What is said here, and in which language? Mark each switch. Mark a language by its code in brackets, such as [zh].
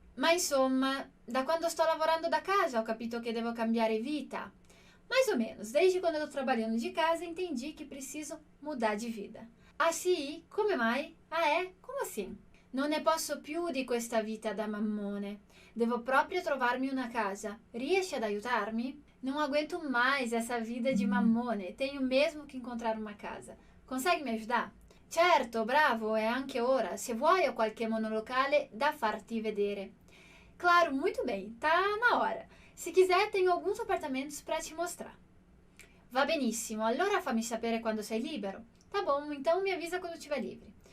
[it] Ma insomma, da quando sto lavorando da casa ho capito che devo cambiare vita. [pt] Mais ou menos, desde quando eu estou trabalhando de casa entendi que preciso mudar de vida. [it] Ah sì? Come mai? [pt] Ah é? Como assim? [it] Non ne posso più di questa vita da mammone. Devo proprio trovarmi una casa. Riesci ad aiutarmi? [pt] Não aguento mais essa vida de mammone. Tenho mesmo que encontrar uma casa. Consegue me ajudar? [it] Certo, bravo, é anche ora. Se vuoi ho qualche monolocale da farti vedere. [pt] Claro, muito bem, tá na hora. Se quiser, tenho alguns apartamentos para te mostrar. [it] Va benissimo, allora fammi sapere quando sei libero. [pt] Tá bom, então me avisa quando estiver livre.